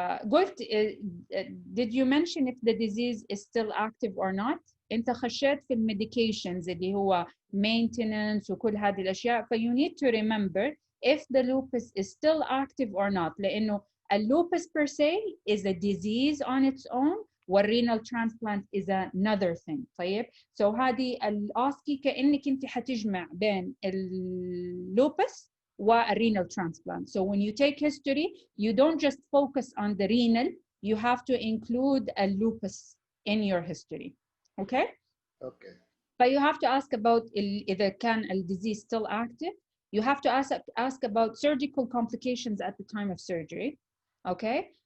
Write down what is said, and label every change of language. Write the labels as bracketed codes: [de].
[ar] قلت [en] did you mention if the disease is still active or not? [ar] انت خشيت في الميديكيشنز اللي هو maintenance وكل هذه الاشياء. ف [en] you need to remember if the lupus is still active or not. [ar] لانه [en] lupus per se is a disease on its own والrenal transplant is another thing. [ar] طيب. [en] So [ar] هذه الأوسكي كأنك انت حتجمع بين اللوبس والrenal transplant. [en] So when you take history, you don't just focus on the renal, you have to include a lupus in your history. Okay? Okay. But you have to ask about [ar] إذا كان [en] the disease still active. You have to ask about surgical complications at the time of surgery, okay?